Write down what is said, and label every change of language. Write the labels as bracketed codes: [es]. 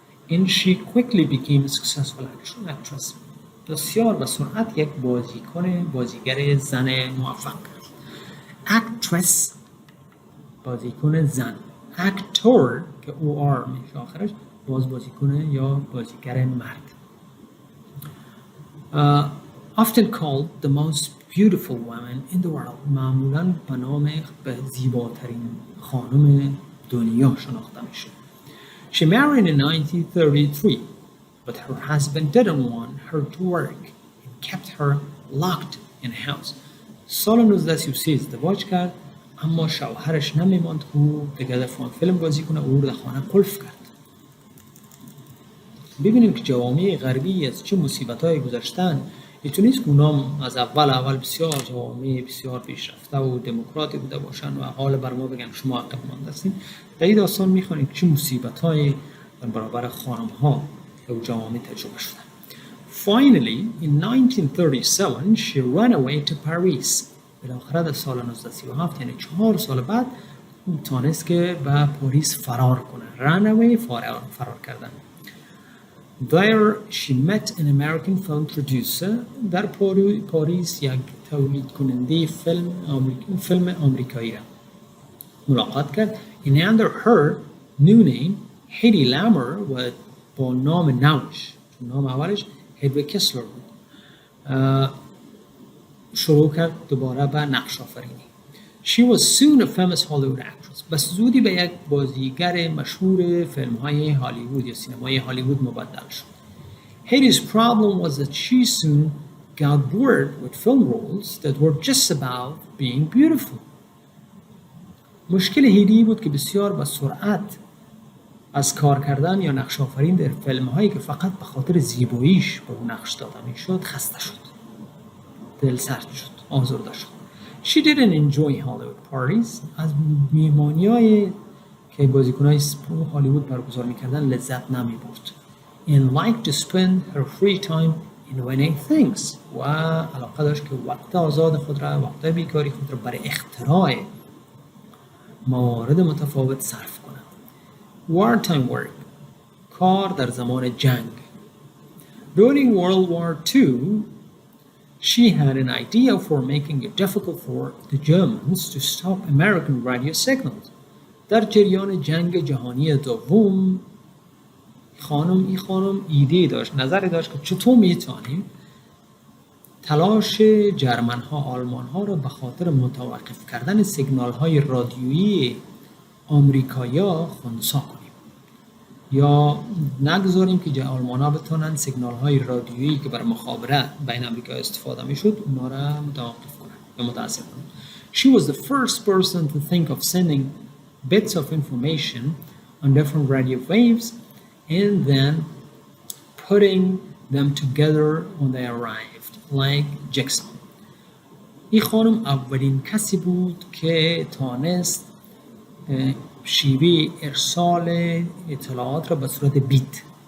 [en] And she quickly became a successful actress. [fa] بسیار به سرعت یک بازیگر زن موفق. Actress بازیکن زن. Actor که او آر میشه آخرش بازیکن یا بازیگر مرد. [en] Often called the most beautiful woman in the world. [fa] معمولاً به نام زیباترین خانم دنیا شناخته میشه. [en] She married in 1933, but her husband didn't want her to work and kept her locked in a house. [fa] سال 1933 ازدواج کرد اما شوهرش نمیماند که او دیگه فیلم بازی کنه و او در خانه قلف کرد. ببینیم که جوامع غربی از چه مصیبت‌های گذشتن. نیست که اونام از اول بسیار جوامع بسیار پیشرفته و دموکراتی بوده باشن و حال بر ما بگن شما عقب مانده هستین. در این داستان می‌خوانیم چه مصیبت‌های در برابر خانم‌ها و جوامع تجربه شده. [en] Finally, in 1937, she ran away to Paris. [fa] بالاخره در سال 1937 یعنی 4 سال بعد تانست که به پاریس فرار کنه. [en] Run away [fa] فرار کردن. [en] There she met an American film producer. [fa] در پاریس یک تولید کننده فیلم آمریکایی را ملاقات کرد. [en] And under her new name, [fa] Hedy Lamarr و با نام نوش، نام اولش هدویگ کسلر بود، شروع کرد دوباره به نقش آفرینی. [en] She was soon a famous Hollywood actress. [fa] بس زودی به یک بازیگر مشهور فیلم های هالیوود یا سینمای هالیوود مبدل شد. [en] Hedy's problem was that she soon got bored with film roles that were just about being beautiful. [fa] مشکل هیدی بود که بسیار با سرعت از کار کردن یا نقش آفرین در فیلم هایی که فقط به خاطر زیباییش به اون نقش داده میشد خسته شد، دل سرد شد، آزرده شد. [en] She didn't enjoy Hollywood parties. [fa] از میهمانی‌های که بازیکن‌های هالیوود برگزار می‌کردن لذت نمی‌برد. [en] And liked to spend her free time in winning things. [fa] و علاقه داشت که وقت آزاد خود را، وقت بیکاری خود را برای اختراع موارد متفاوت صرف کنه. [en] Wartime work. [fa] کار در زمان جنگ. [en] During World War II, she had an idea for making it difficult for the Germans to stop American radio signals. [fa] در جریان جنگ جهانی دوم این خانم ایده داشت، نظری داشت که چطور میتونیم تلاش جرمن ها، آلمان ها رو به خاطر متوقف کردن سیگنال های رادیویی آمریکایا خنثی کنیم یا نگذاریم که آلمان ها بتونن سیگنال های رادیویی که برای مخابره بین آمریکا استفاده میشد اونا را متوقف کنن یا متأثر کنن. [en] She was the first person to think of sending bits of information on different radio waves and then putting them together when they arrived like jigsaw. [fa] این خانم اولین کسی بود که تانست شیوه ارسال اطلاعات را به صورت بیت.